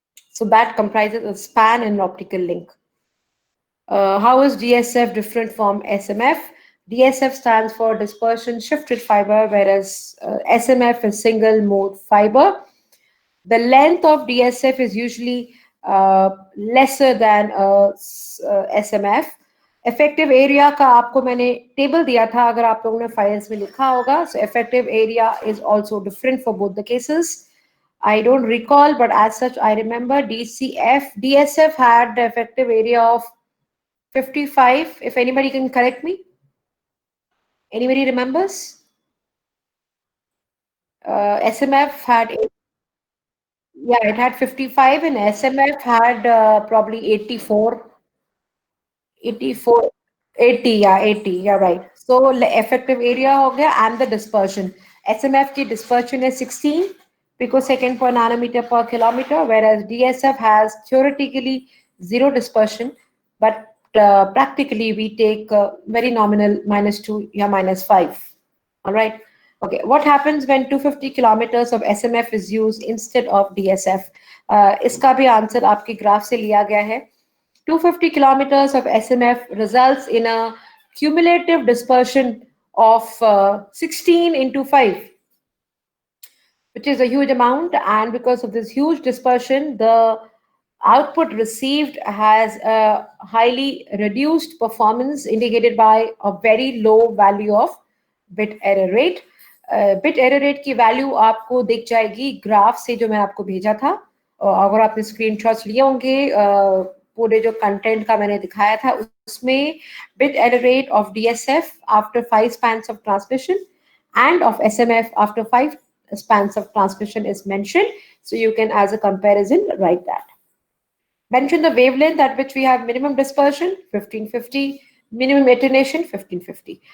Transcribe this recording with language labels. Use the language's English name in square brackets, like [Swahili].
[English] So that comprises a span in an optical link. How is DSF different from SMF? DSF stands for dispersion shifted fiber, whereas SMF is single mode fiber. The length of DSF is usually lesser than SMF. [Hindi] Effective area का आपको मैंने table दिया था, अगर आप लोगों ने files में लिखा होगा. [English] So effective area is also different for both the cases. I don't recall, but as such I remember DSF had the effective area of 55. If anybody can correct me. Anybody remembers? SMF had, yeah, it had 55, and SMF had probably 84, 84, 80, yeah, 80, yeah, right. So effective area [Hindi] ho gaya, [English] and the dispersion. SMF ki dispersion is 16 picosecond per nanometer per kilometer, whereas DSF has theoretically zero dispersion, but practically we take very nominal -2 या -5. All right. Okay, what happens when 250 kilometers of SMF is used instead of DSF? [Hindi] इसका भी answer आपके graph से लिया गया है. [English] 250 kilometers of SMF results in a cumulative dispersion of 16 into 5, which is a huge amount. And because of this huge dispersion, the output received has a highly reduced performance indicated by a very low value of bit error rate. [Hindi] Bit error rate की value आपको दिख जाएगी graph से जो मैं आपको भेजा था. अगर आपने स्क्रीनशॉट्स लिए होंगे, पूरे जो कंटेंट का मैंने दिखाया था उसमें [English] bit error rate of DSF after 5 spans of transmission and of SMF after 5 spans of transmission is mentioned. So you can, as a comparison, write that. Mention the wavelength at which we have minimum dispersion, 1550, minimum attenuation, 1550.